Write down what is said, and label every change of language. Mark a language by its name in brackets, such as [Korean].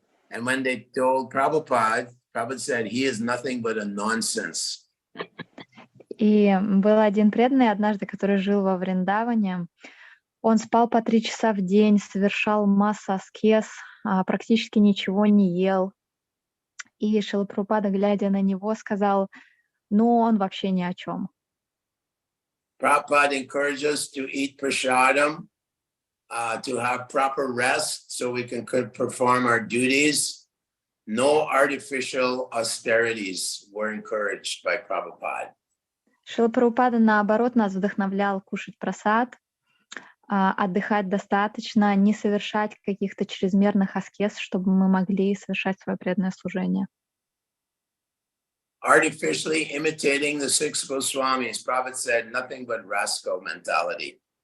[English] And when they told Prabhupada said, he is nothing but a nonsense. [Russian] И был один преданный однажды, который жил во Вриндаване. Он спал по 3 часа в день, совершал массу аскез, практически ничего не ел. И Шрила Прабхупада, глядя на него, сказал, ну, он вообще ни о чем. [English] Prabhupada encouraged us to eat prasadam, to have proper rest so we can perform our duties. No artificial austerities were encouraged by Prabhupada. [Russian] Шрила Прабхупада, наоборот, нас вдохновлял кушать прасад, отдыхать достаточно, не совершать каких-то чрезмерных аскез, чтобы мы могли совершать свое преданное служение. [English] Artificially imitating the 6 Goswamis, Prabhupada said, nothing but rascal mentality.